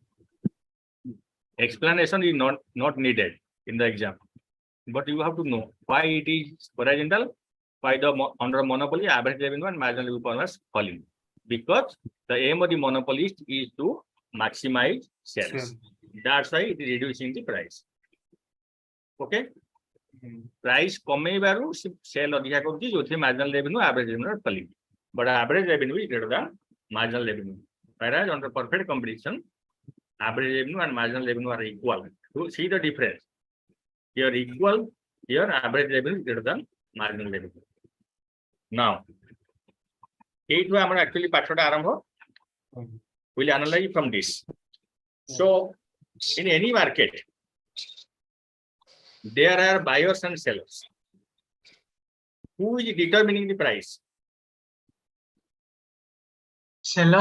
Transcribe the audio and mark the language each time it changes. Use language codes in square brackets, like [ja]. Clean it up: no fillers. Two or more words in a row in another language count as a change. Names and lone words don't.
[en] Explanation is not needed in the exam, but you have to know why it is horizontal, why the under monopoly average revenue and marginal revenue performance falling. Because the aim of the monopolist is to maximize sales. That's why it is reducing the price. Okay? Price [or] କମେଇବାରୁ ସେଲ ଅଧିକା କରୁଛି ଯୋଉଥି [en] marginal revenue average revenue falling, but average revenue is greater than marginal revenue. Whereas under perfect competition, average revenue and marginal revenue are equal. So see the difference. Here equal, here average revenue is greater than marginal revenue. Now, [as] এইটো আমরা actually পাঠটা আরম্ভ. [en] We'll analyze from this. So in any market, there are buyers and sellers. Who is determining the price? Seller.